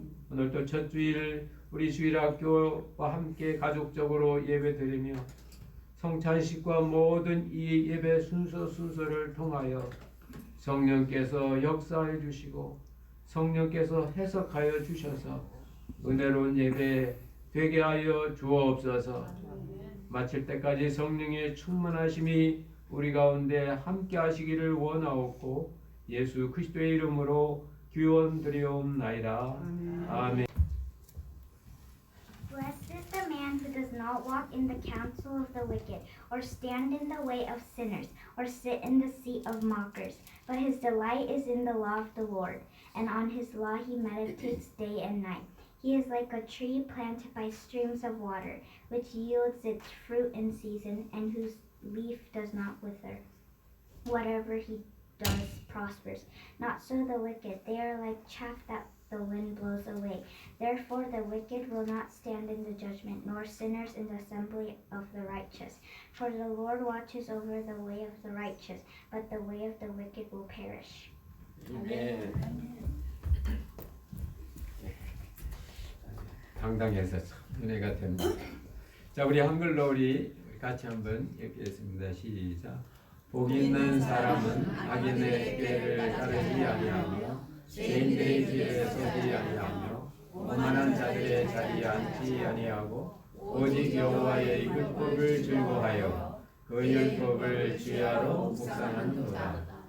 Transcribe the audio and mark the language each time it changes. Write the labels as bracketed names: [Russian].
[Korean] 오늘도 첫 주일 우리 주일학교와 함께 가족적으로 예배드리며 성찬식과 모든 이 예배 순서를 통하여 성령께서 역사해 주시고 성령께서 해석하여 주셔서 은혜로운 예배 되게 하여 주옵소서. 마칠 때까지 성령의 충만하심이 우리 가운데 함께 하시기를 원하옵고 예수 그리스도의 이름으로 기원드리옵나이다. 아멘. [English] Blessed is the man who does not walk in the counsel of the wicked, or stand in the way of sinners, or sit in the seat of mockers. But his delight is in the law of the Lord, and on his law he meditates day and night. He is like a tree planted by streams of water, which yields its fruit in season, and whose leaf does not wither. Whatever he does prospers. Not so the wicked. They are like chaff that the wind blows away. Therefore the wicked will not stand in the judgment, nor sinners in the assembly of the righteous. For the Lord watches over the way of the righteous, but the way of the wicked will perish. [Korean] 당당해서 은혜가 됩니다. 자, 우리 한글로 우리 같이 한번 읽겠습니다. 시작. 복 있는 사람은 악인의 꾀를 따르지 아니하며 죄인들의 길에 서지 아니하며 오만한 자들의 자리에 앉지 아니하고 오직 여호와의 율법을 즐거워하여 그 율법을 주야로 묵상하는도다.